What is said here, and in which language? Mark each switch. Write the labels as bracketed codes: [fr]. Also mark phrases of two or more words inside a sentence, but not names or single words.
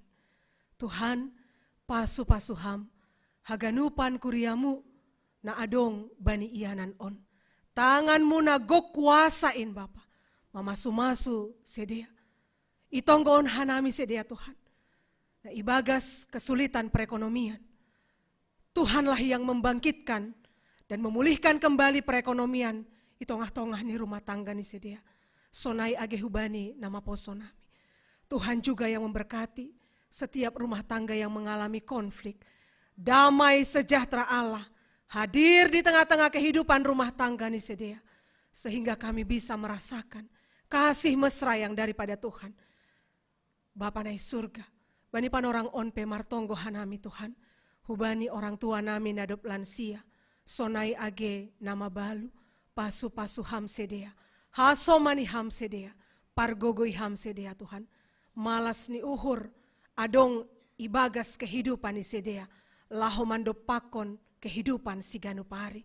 [bts] Tuhan pasu-pasuham. Haganupan kuriamu. Na adong bani ianan on. Tanganmu na gok kuasain Bapa. Mamasu-masu sedia. Itonggoon hanami sedia Tuhan. Na ibagas kesulitan perekonomian. [id] Tuhanlah yang membangkitkan dan memulihkan kembali perekonomian. [bts] Itongah-tongah ni rumah tangga ni sedia. Sonai agehubani nama poso nami. [id] Tuhan juga yang memberkati setiap rumah tangga yang mengalami konflik. Damai sejahtera Allah hadir di tengah-tengah kehidupan rumah tangga [bts] nih sedia, [id] sehingga kami bisa merasakan kasih mesra yang daripada Tuhan. [bts] Bapa nai surga, bani panorang onpe martonggo hanami Tuhan, hubani orang tua nami nadop lansia, sonai age nama balu, pasu-pasu ham sedea, hasomani ham sedea, pargogoi ham sedea Tuhan, malas ni uhur, adong ibagas kehidupan ni sedea, lahomando pakon kehidupan si ganupari.